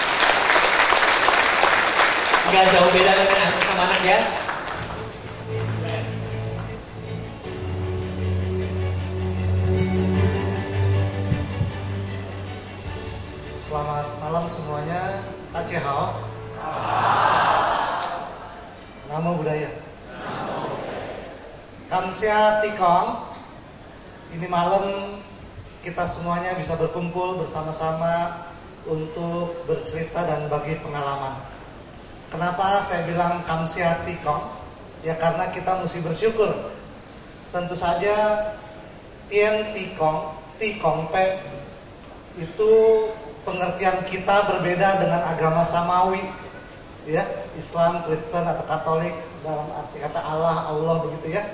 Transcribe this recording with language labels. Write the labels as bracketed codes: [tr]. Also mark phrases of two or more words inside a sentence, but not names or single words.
[id] Nggak jauh beda dengan Asma Samanak ya. Selamat malam semuanya. [pi] Tachihao. Namo Buddhaya. [nan] Kamsia Tikong. [id] Ini malam kita semuanya bisa berkumpul bersama-sama untuk bercerita dan bagi pengalaman. Kenapa saya bilang [nan] Kamsia Tikong? [id] Ya karena kita mesti bersyukur. Tentu saja Tien Tikong, Tikong Pe itu pengertian kita berbeda dengan agama samawi, ya, Islam, Kristen atau Katolik dalam arti kata Allah begitu ya.